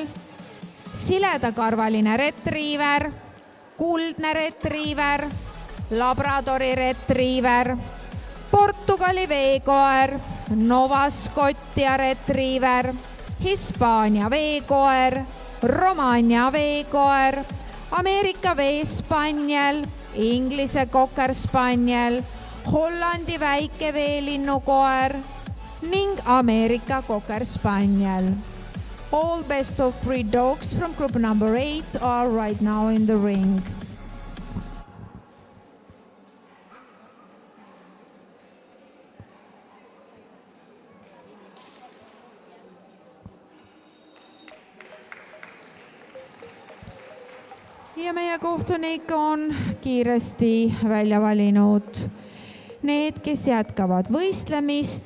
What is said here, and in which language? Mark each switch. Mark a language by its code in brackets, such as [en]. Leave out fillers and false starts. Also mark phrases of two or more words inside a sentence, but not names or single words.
[et] siledakarvaline retriiver, kuldne retriiver, Labradori retriiver, Portugali veekoer, Nova Scotia retriiver, Hispaania veekoer, Romagna veekoer, Ameerika veespaniel, Inglise Cocker Spaniel, Hollandi väike veelinnukoer ning Ameerika Cocker Spaniel. [en] All best of breed dogs from group number 8 are right now in the ring. [et] Ja meie kohtunik on kiiresti välja valinud need, kes jätkavad võistlemist.